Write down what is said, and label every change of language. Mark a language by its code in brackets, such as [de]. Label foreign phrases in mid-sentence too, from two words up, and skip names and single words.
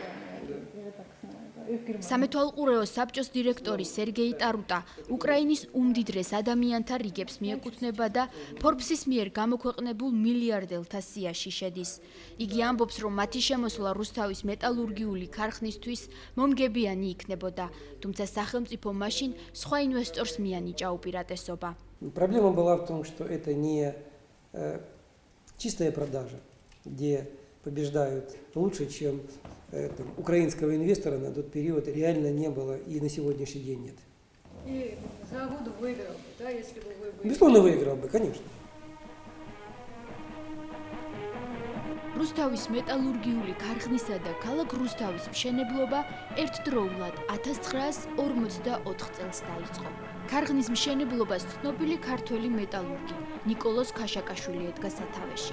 [ka] სამეთვალყურეო საბჭოს დირექტორი სერგეი ტარუტა უკრაინის უმდიდრეს ადამიანთა რიგებს მიეკუთვნება და ფორბსის მიერ გამოქვეყნებულ მილიარდელთა სიაში შედის. იგი ამბობს, რომ მათი შემოსვლა რუსთავის მეტალურგიული ქარხნისთვის მომგებიანი იქნებოდა, თუმცა სახელმწიფო მაშინ სხვა ინვესტორს მიანიჭა უპირატესობა. [ru] Проблема была в том, что это не чистая продажа, где побеждают лучше, чем украинского инвестора на тот период реально не было и на сегодняшний день нет. И завод выиграл бы, да, если бы вы были. Безусловно, выиграл бы, конечно. [ka] რუსთავის მეტალურგიული ქარხნისა და ქალაქ რუსთავის მშენებლობა ერთდროულად 1944 წელს დაიწყო. ქარხნის მშენებლობას ცნობილი ქართველი მეტალურგი ნიკოლოზ ქაშაკაშვილი ედგა სათავეში.